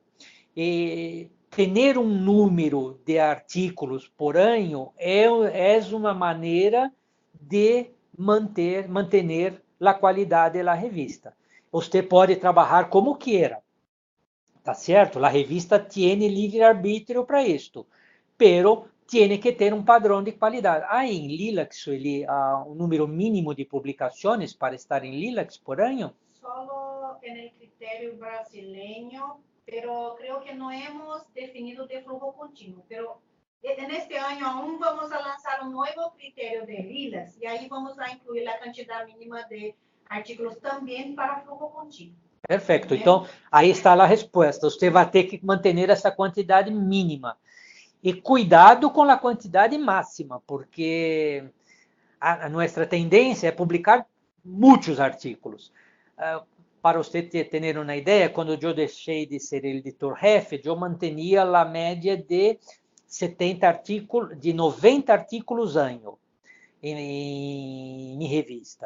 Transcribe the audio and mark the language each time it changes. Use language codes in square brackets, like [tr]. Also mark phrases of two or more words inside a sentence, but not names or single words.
[pt] E ter um número de artículos por ano é uma maneira de mantener a qualidade da revista. Você pode trabalhar como queira, tá certo? A revista tem livre-arbítrio para isto, [es] pero tiene que [pt] ter um padrão de qualidade. Há em Lilacs um número mínimo de publicações para estar em Lilacs por ano? [es] Solo en el criterio brasileño, pero creo que no hemos definido de flujo continuo. Pero en este año aún vamos a lanzar un nuevo criterio de Lilas y ahí vamos a incluir la cantidad mínima de artículos también para flujo continuo. [pt] Perfeito. Então, aí está a resposta. Você vai ter que manter essa quantidade mínima. E cuidado com a quantidade máxima, porque a nossa tendência é publicar muitos artículos. Para você ter uma ideia, quando eu deixei de ser editor-jefe, eu mantinha a média de 70 artículos, de 90 artículos ano em revista.